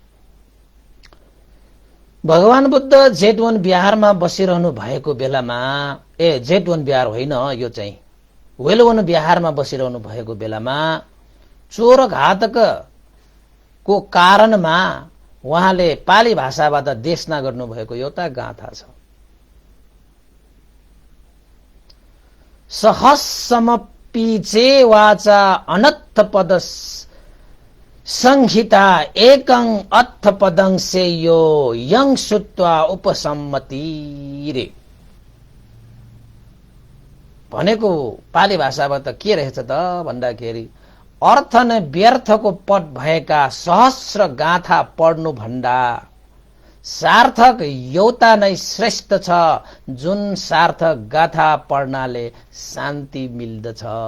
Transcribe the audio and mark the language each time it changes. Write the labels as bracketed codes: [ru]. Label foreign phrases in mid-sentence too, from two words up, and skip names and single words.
[ne] भगवान बुद्ध जेतवन बिहारमा बसिरहनु भएको बेलामा, जेतवन बिहार होइन, यो चाहिँ वेलवन बिहारमा बसिरहनु भएको बेलामा चोर घातकको कारणमा उहाँले पाली भाषाबाट देशना गर्नुभएको एउटा गाथा छ। [pi] सहस्समपीचे वाचा अनत्थ पद संहिता एकं अथ पदं सेयो यं सुत्वा उपसम्मति रे [ne] भनेको पाली भाषाबाट के रहेछ त भन्दाखेरि अर्थ नै व्यर्थको पद भएका सहस्र गाथा पढ्नु भन्दा सार्थक एउटा नै श्रेष्ठ छ, जुन सार्थक गाथा पढ्नाले शान्ति मिल्दछ।